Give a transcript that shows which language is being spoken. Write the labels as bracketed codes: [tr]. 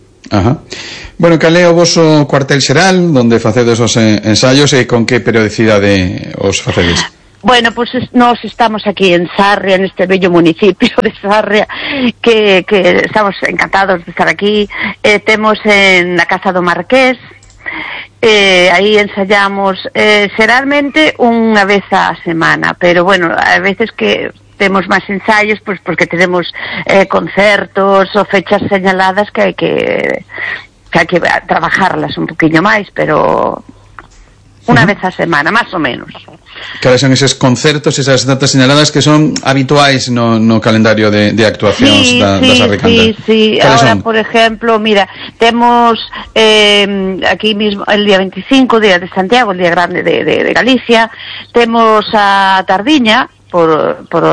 [gl] Ajá. Bueno, caleo vos o cuartel xeral, donde facedes esos ensayos, y con qué periodicidade os facedes? [es] Bueno, pues nos estamos aquí en Sarria, en este bello municipio de Sarria, que estamos encantados de estar aquí. Temos en la Casa do Marqués, ahí ensayamos, [gl] xeralmente unha vez a semana, [es] pero bueno, a veces que temos máis ensayos, pues porque tenemos concertos o fechas señaladas que hay que trabajarlas un poquinho máis, [gl] pero unha vez a semana, [es] más o menos. [gl] Cales son esos concertos, esas datas señaladas que son habituais no calendario de actuacións sí, da Sarricanta? Sí. [es] Ahora, por ejemplo, mira, temos aquí mismo el día 25, día de Santiago, el día grande de Galicia, [gl] temos a Tardiña, [es] por